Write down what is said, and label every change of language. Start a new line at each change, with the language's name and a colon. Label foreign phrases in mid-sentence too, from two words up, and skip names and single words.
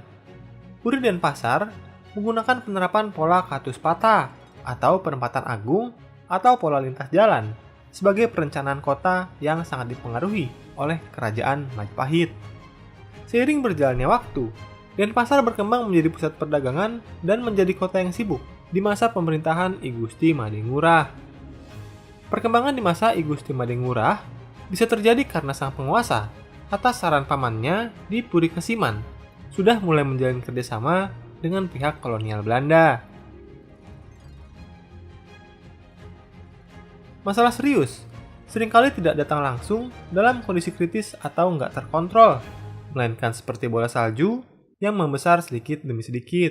Indonesian: Puri Denpasar menggunakan penerapan pola Katus Pata atau penempatan agung atau pola lintas jalan sebagai perencanaan kota yang sangat dipengaruhi oleh kerajaan Majapahit. Seiring berjalannya waktu, Denpasar berkembang menjadi pusat perdagangan dan menjadi kota yang sibuk di masa pemerintahan I Gusti Made Ngurah. Perkembangan di masa I Gusti Made Ngurah bisa terjadi karena sang penguasa atas saran pamannya di Puri Kesiman sudah mulai menjalin kerjasama dengan pihak kolonial Belanda. Masalah serius seringkali tidak datang langsung dalam kondisi kritis atau nggak terkontrol, melainkan seperti bola salju yang membesar sedikit demi sedikit.